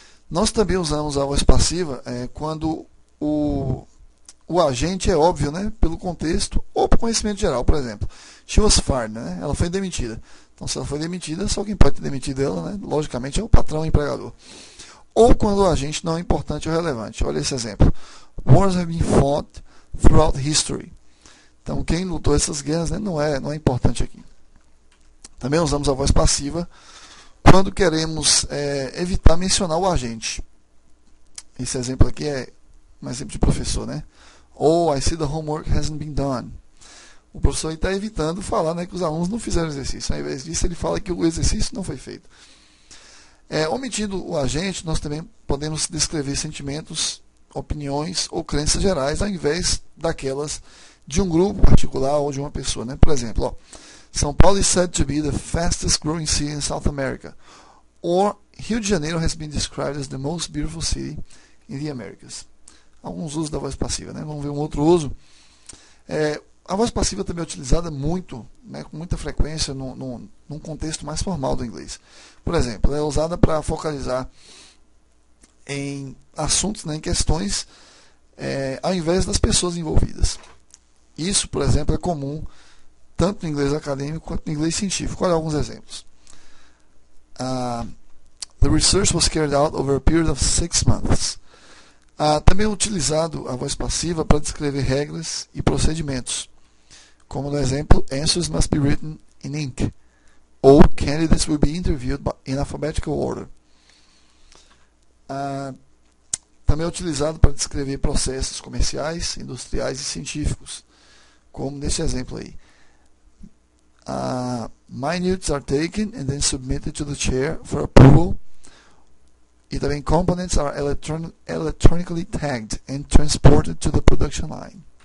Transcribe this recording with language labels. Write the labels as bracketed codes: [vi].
[pt] Nós também usamos a voz passiva quando o agente é óbvio, né, pelo contexto ou por conhecimento geral. Por exemplo, [en] she was fired, [pt] né, ela foi demitida. Então, se ela foi demitida, só quem pode ter demitido ela, né, logicamente, é o patrão, o empregador. Ou quando o agente não é importante ou relevante. Olha esse exemplo. [en] Wars have been fought throughout history. [pt] Então, quem lutou essas guerras, né, não é importante aqui. Também usamos a voz passiva quando queremos evitar mencionar o agente. Esse exemplo aqui é um exemplo de professor, né? [en] Ou I see the homework hasn't been done. [pt] O professor está evitando falar, né, que os alunos não fizeram o exercício. Ao invés disso, ele fala que o exercício não foi feito. Omitindo o agente, nós também podemos descrever sentimentos, opiniões ou crenças gerais, ao invés daquelas de um grupo particular ou de uma pessoa, né? Por exemplo, ó, [en] São Paulo is said to be the fastest growing city in South America. Or Rio de Janeiro has been described as the most beautiful city in the Americas. [pt] Alguns usos da voz passiva, né? Vamos ver um outro uso. A voz passiva também é utilizada muito, né, com muita frequência num contexto mais formal do inglês. Por exemplo, é usada para focalizar em assuntos, né, em questões, ao invés das pessoas envolvidas. Isso, por exemplo, é comum tanto no inglês acadêmico quanto no inglês científico. Olha alguns exemplos. [en] The research was carried out over a period of 6 months. [pt] Também é utilizado a voz passiva para descrever regras e procedimentos, como no exemplo, [en] answers must be written in ink, [pt] ou [en] candidates will be interviewed in alphabetical order. [pt] Também é utilizado para descrever processos comerciais, industriais e científicos, como nesse exemplo aí. [en] Minutes are taken and then submitted to the chair for approval. [pt] E também [en] components are electronically tagged and transported to the production line.